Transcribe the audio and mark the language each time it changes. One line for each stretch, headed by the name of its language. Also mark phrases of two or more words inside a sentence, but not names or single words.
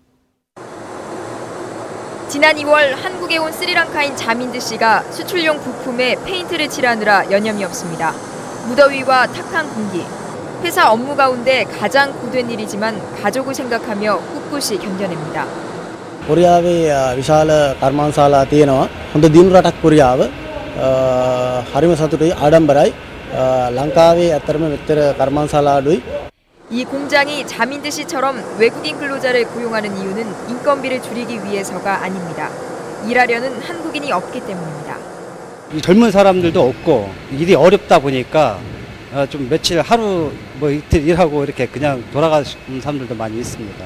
Korean: 지난 2월 한국에 온 스리랑카인 자민드 씨가 수출용 부품에 페인트를 칠하느라 여념이 없습니다. 무더위와 탁한 공기, 회사 업무 가운데 가장 고된 일이지만 가족을 생각하며 꿋꿋이 견뎌냅니다.
Sinhala: කොරියාවේ විශාල කර්මාන්තශාලා තියෙනවා. හොඳ දිනු රටක් කොරියාව. හරිම සතුටුයි ආඩම්බරයි. ලංකාවේ ඇත්තටම මෙතර කර්මාන්තශාලා අඩුයි.
Korean: 이 공장이 자민드 씨처럼 외국인 근로자를 고용하는 이유는 인건비를 줄이기 위해서가 아닙니다. 일하려는 한국인이 없기 때문입니다. 젊은 사람들도 없고 일이 어렵다 보니까 좀 며칠 하루 뭐 이틀 일하고 이렇게 그냥 돌아가는 사람들도 많이 있습니다.